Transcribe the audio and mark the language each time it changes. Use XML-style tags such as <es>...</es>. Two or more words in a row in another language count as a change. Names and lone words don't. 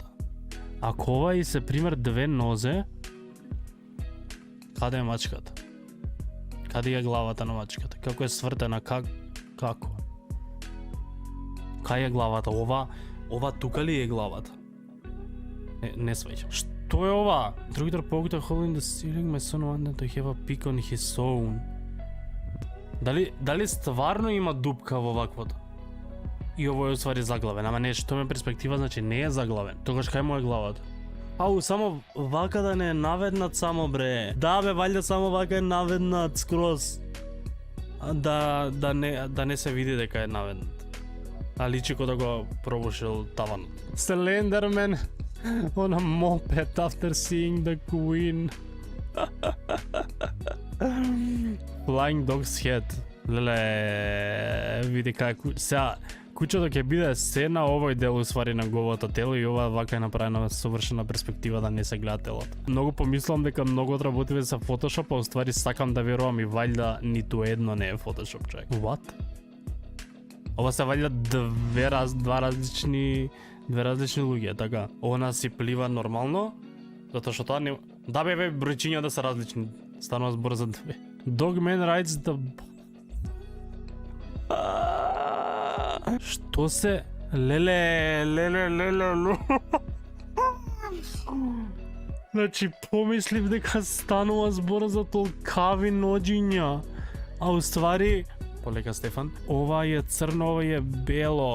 <mk>Ако ова и се пример две нозе, каде е мачката? Каде е главата на мачката? Како е свртена? Како? Кај е главата? Ова тука ли е главата? Не сваќам. Што е ова? Другите</mk> <en>poked a hole in the ceiling, my son wanted to have a peek on his own.</en> <mk>Дали стварно има дупка во ваквото? И ово е уствари заглавен, ама не, што ме перспектива, значи не е заглавен. Тогаш кај му е главата? Ау, само вака да не е наведнат само, бре. Да, бе, валјда само вака е наведнат скроз. Да не се види дека е наведнат. А личи ко да го пробушил таванот.</mk> <en>Slenderman on a moped after seeing the queen. Flying Dog's Head.</en> <mk>Леле, види како сега куќото ќе биде се на овој дел уствари на голото тело и ова вака е направена совршена перспектива да не се гледа телото. Многу помислам дека многу од работиве се Photoshop, а уствари сакам да верувам и вајда ниту едно не е Photoshop, човек. What? Ова се вајда две различни луѓе, така. Она си плива нормално, затоа што тоа не... Да бе, бројчиња да се различни. Станува збор за две.</mk> <en>Dogman rides the...</en> <mk>Што се? Леле. Значи, помислив дека станува збор за толкави ноџиња. А уствари... Полека, Стефан. Ова е црно, ова е бело.</mk>